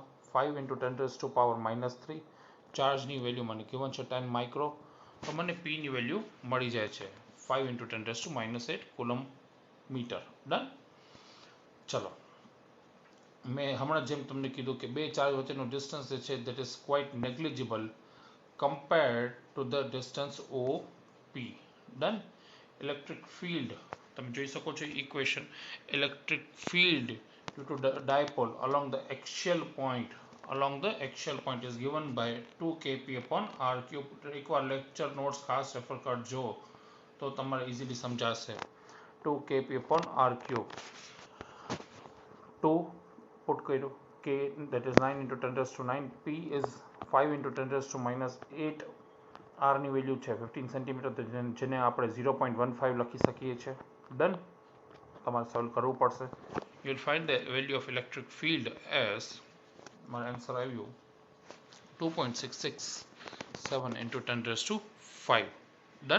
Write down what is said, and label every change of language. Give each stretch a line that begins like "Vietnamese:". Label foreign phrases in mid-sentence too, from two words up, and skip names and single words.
Gujarati: 5 ઇન્ટુ 10⁻³ ચાર્જની વેલ્યુ મને ગિવન છે 10 માઇક્રો. તો મને P ની વેલ્યુ મળી જાય છે 5 ઇન્ટુ 10⁻8
English: coulomb meter.
Gujarati: ડન. ચલો, મેં હમણાં જેમ તમને કીધું કે બે ચાર્જ વચ્ચેનો ડિસ્ટન્સ જે છે
English: that is quite negligible compared to the distance OP.
Gujarati: Done.
English: Electric field,
Gujarati: તમે જોઈ શકો છો ઇક્વેશન.
English: electric field due to dipole along the axial point is given by 2kp/r³.
Gujarati: એકવાર
English: lecture notes
Gujarati: ખાસ રેફર કરજો તો તમારે ઇઝીલી સમજાશે. 2kp/r³. 2 પુટ કર્યું,
English: k that is 9 into 10⁻⁹, p is 5 into 10⁻⁸,
Gujarati: r ની વેલ્યુ છે 15 સેન્ટીમીટર, જેને આપણે 0.15 લખી શકીએ છીએ. ડન. તમારે સોલ્વ કરવું પડશે.
English: you will find the value of electric field as,
Gujarati: મારો આન્સર આવ્યું
English: 2.667 into 10⁵. ડન.